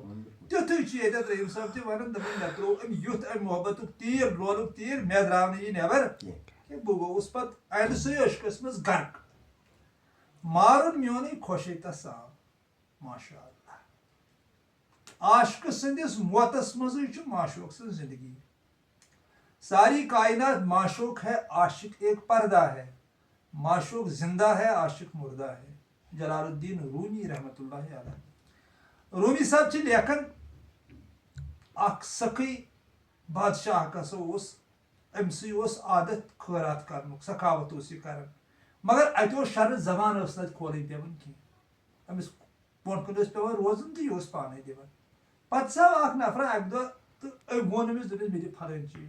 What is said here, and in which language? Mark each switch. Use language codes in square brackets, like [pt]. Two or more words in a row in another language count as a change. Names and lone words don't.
[ks] تیُتھُے چھُ ییٚتٮ۪تھ رحیم صٲب تہِ ونان، دپان مےٚ تروو أمۍ یُتھ اَمہِ محبتُک تیٖر لولُک تیٖر، مےٚ درٛاو نہٕ یہِ نٮ۪بر کینٛہہ. بہٕ گوٚوُس پتہٕ امہِ سٕے عشقس منٛز غرق. مارُن میونُے خۄشے تسام. [ar] ماشاء اللہ، [ks] عاشقہٕ سٕنٛدِس موتس منٛزٕے چھُ معشوق سٕنٛز زندگی. [ur] ساری کائنات معشوق ہے، عاشق ایک پردہ ہے. معشوق زندہ ہے، عاشق مردہ ہے. جلال الدین رومی [ar] رحمتہ اللہ علیہ. [ks] رومی صٲب چھِ لیکھان اکھ سخی بادشاہ اکھ ہسا اوس، أمسٕے اوس عادت خٲرات کرنُک، سخاوت اوس یہِ کران. مگر اتہِ اوس شرٕ زبان ٲس نہٕ اتہِ کھولٕنۍ پیٚوان کینٛہہ. أمِس برونٛٹھ کُن ٲسۍ پیٚوان روزُن تہٕ یہِ اوس پانے دِوان. پتہٕ ژاو اکھ نفرا اکہِ دۄہ تہٕ أمۍ ووٚن أمِس، دوٚپُس مےٚ دِ فلٲنۍ چیٖز.